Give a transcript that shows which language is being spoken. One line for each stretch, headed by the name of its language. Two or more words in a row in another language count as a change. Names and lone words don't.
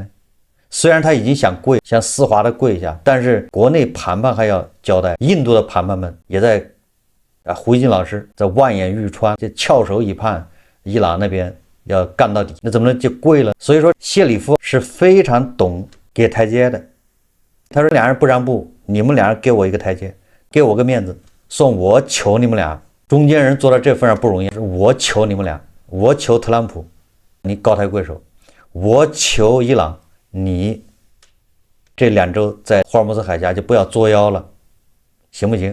Chinese: 雖然他已經想跪，想絲滑的跪下，但是國內談判還要交代。印度的談判們也在胡一金老師在望眼欲穿，就翹首以盼伊朗那邊要幹到底，那怎麼能就跪了？所以說謝里夫是非常懂給台階的。他說，兩人不讓步，你們兩人給我一個台階，給我個面子，說我求你們倆，中間人做到這份上不容易，我求你們倆，我求特朗普你高抬貴手，我求伊朗你這2週在霍爾木茲海峽就不要作妖了，行不行？